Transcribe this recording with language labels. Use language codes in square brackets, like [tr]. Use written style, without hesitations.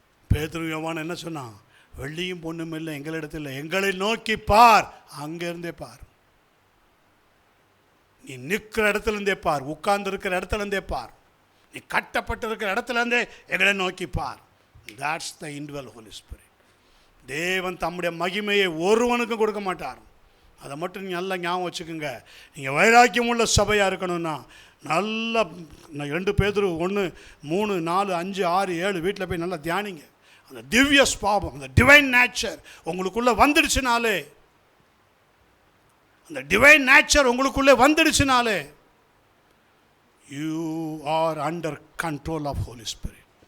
[ta] பேதுரு யோவான் என்ன சொன்னான்? வெள்ளியும் பொண்ணும் இல்லை எங்களிடத்தில், எங்களை நோக்கி பார், அங்கிருந்தே பார். நீ நிற்கிற இடத்துல இருந்தே பார், உட்கார்ந்து இருக்கிற இடத்துல இருந்தே பார், நீ கட்டப்பட்டு இருக்கிற இடத்துல இருந்தே எங்களை நோக்கி பார். [en] That's the indwell Holy Spirit. [ta] தேவன் தம்முடைய மகிமையை ஒருவனுக்கும் கொடுக்க மாட்டார். அதை மட்டும் நீங்கள் நல்லா ஞாபகம் வச்சுக்கோங்க. நீங்கள் வைராக்கியம் உள்ள சபையாக இருக்கணும்னா நல்லா 2 பேதுரு 1, 3, 4, 5, 6, 7 வீட்டில் போய் நல்லா தியானிங்க. அந்த திவ்ய ஸ்பாவம், அந்த டிவைன் நேச்சர் உங்களுக்குள்ளே வந்துடுச்சுனாலே, அந்த டிவைன் நேச்சர் உங்களுக்குள்ளே வந்துடுச்சுனாலே [en] You are under control of holy spirit.